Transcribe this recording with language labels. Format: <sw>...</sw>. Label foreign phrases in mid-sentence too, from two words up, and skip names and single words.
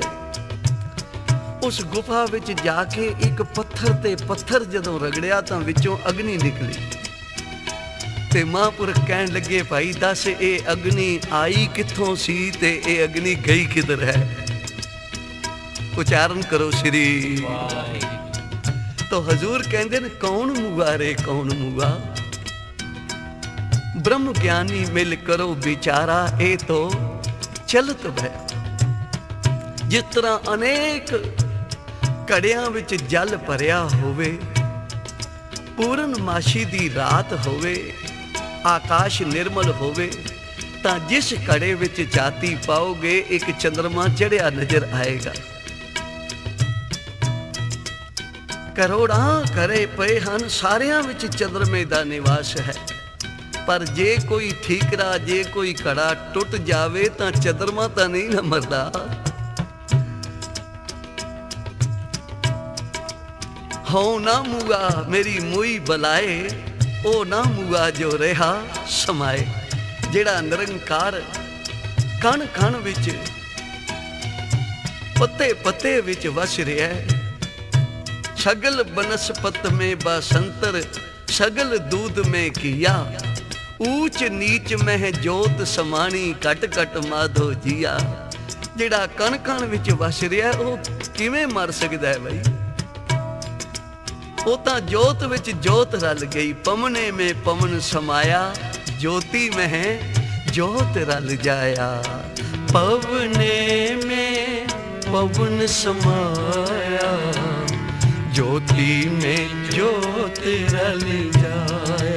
<pa>ਉਸ ਗੁਫਾ ਵਿੱਚ ਜਾ ਕੇ ਇੱਕ ਪੱਥਰ ਤੇ ਪੱਥਰ ਜਦੋਂ ਰਗੜਿਆ ਤਾਂ ਵਿੱਚੋਂ ਅਗਨੀ ਨਿਕਲੀ। ਤੇ ਮਹਾਂਪੁਰਖ ਕਹਿਣ ਲੱਗੇ, ਭਾਈ ਦੱਸ ਇਹ ਅਗਨੀ ਆਈ ਕਿੱਥੋਂ ਸੀ ਤੇ ਇਹ ਅਗਨੀ ਗਈ ਕਿੱਧਰ ਹੈ? ਉਚਾਰਨ ਕਰੋ ਸ੍ਰੀ ਵਾਹਿਗੁਰੂ। ਤੋ ਹਜ਼ੂਰ ਕਹਿਤੇ ਨੇ ਕੌਣ ਮੂਆ ਰੇ ਕੌਣ ਮੂਆ। ਬ੍ਰਹਮ ਗਿਆਨੀ ਮਿਲ ਕਰੋ ਵਿਚਾਰਾ, ਏ ਤੋ ਚਲਤ ਭਇਆ। ਜਿਸ ਤਰ੍ਹਾਂ ਅਨੇਕ ਘੜਿਆਂ ਵਿਚ ਜਲ ਭਰਿਆ ਹੋਵੇ, ਪੂਰਨਮਾਸ਼ੀ ਦੀ ਰਾਤ ਹੋਵੇ, ਆਕਾਸ਼ ਨਿਰਮਲ ਹੋਵੇ, ਤਾਂ ਜਿਸ ਘੜੇ ਵਿਚ ਜਾਤੀ ਪਾਓਗੇ ਏਕ ਚੰਦਰਮਾ ਚੜ੍ਹਿਆ ਨਜ਼ਰ ਆਏਗਾ। ਕਰੋੜਾਂ ਘੜੇ ਪਏ ਹਨ, ਸਾਰਿਆਂ ਵਿੱਚ ਚੰਦਰਮੇ ਦਾ ਨਿਵਾਸ ਹੈ। ਪਰ ਜੇ ਕੋਈ ਠੀਕਰਾ, ਜੇ ਕੋਈ ਘੜਾ ਟੁੱਟ ਜਾਵੇ ਤਾਂ ਚੰਦਰਮਾ ਤਾਂ ਨਹੀਂ ਨਾ ਮਰਦਾ। ਹੋ ਨਾ ਮੂਆ ਮੇਰੀ ਮੂਈ ਬਲਾਏ, ਉਹ ਨਾ ਮੂਆ ਜੋ ਰਿਹਾ ਸਮਾਏ। ਜਿਹੜਾ ਨਿਰੰਕਾਰ ਕਣ ਕਣ ਵਿੱਚ, ਪੱਤੇ ਪੱਤੇ ਵਿੱਚ ਵਸ ਰਿਹਾ ਹੈ। ਸਗਲ ਬਨਸਪਤ ਮੇਂ ਬਸੰਤਰ, ਸਗਲ ਦੂਧ ਮੇਂ ਕੀਆ, ਊਂਚ ਨੀਚ ਮੇਂ ਜੋਤ ਸਮਾਨੀ, ਕਟ ਕਟ ਮਾਧੋ ਜੀਆ। ਜਿਹੜਾ ਕਣ ਕਣ ਵਿਚ ਵਸ ਰਿਹਾ ਉਹ ਕਿਵੇਂ ਮਰ ਸਕਦਾ ਹੈ ਬਈ? ਉਹ ਤਾਂ ਜੋਤ ਵਿੱਚ ਜੋਤ ਰਲ ਗਈ। ਪਵਨੇ ਮੇਂ ਪਵਨ ਸਮਾਇਆ, ਜੋਤੀ ਮੇਂ ਜੋਤ ਰਲ ਜਾਇਆ। ਪਵਨੇ ਮੇਂ ਪਵਨ ਸਮਾਇਆ, ਜੋਤੀ ਮੇਂ ਜੋਤ ਰਲ ਜਾਇਆ।</pa>